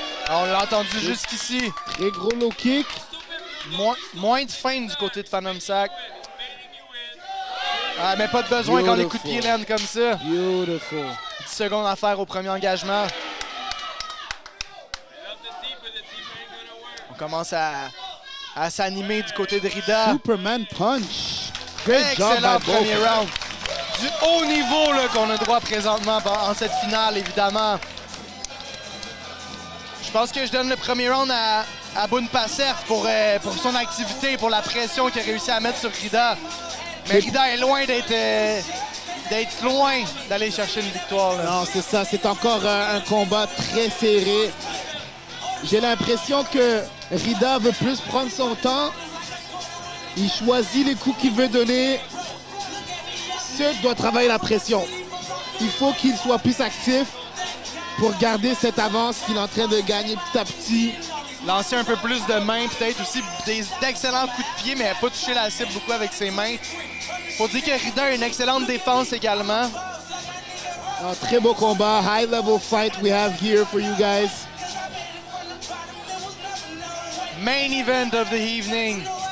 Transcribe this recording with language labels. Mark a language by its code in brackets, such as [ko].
[fr] On l'a entendu jusqu'ici. Très gros low kick. Moins de feinte du côté de Phantomsack. Ah, mais pas de besoin quand les coups de pied landent comme ça. [en] Beautiful. [fr] 10 secondes à faire au premier engagement. [en] Love the deep, but the deep ain't gonna work. [fr] On commence à s'animer du côté de Rida. [en] Superman punch. Great job Excellent by both. [fr] premier round. Du haut niveau là, qu'on a droit présentement en cette finale, évidemment. Je pense que je donne le premier round à Bunpassat pour son activité, pour la pression qu'il a réussi à mettre sur Rida. Mais Rida est loin d'être loin d'aller chercher une victoire. Là. Non, c'est ça. C'est encore un combat très serré. J'ai l'impression que Rida veut plus prendre son temps. Il choisit les coups qu'il veut donner. Sud doit travailler la pression. Il faut qu'il soit plus actif pour garder cette avance qu'il est en train de gagner petit à petit. Lancer un peu plus de mains, peut-être aussi d'excellents coups de pied, mais pas toucher la cible beaucoup avec ses mains. Faut dire que Rida a une excellente défense également. Un très beau combat. [en] High level fight we have here for you guys. Main event of the evening.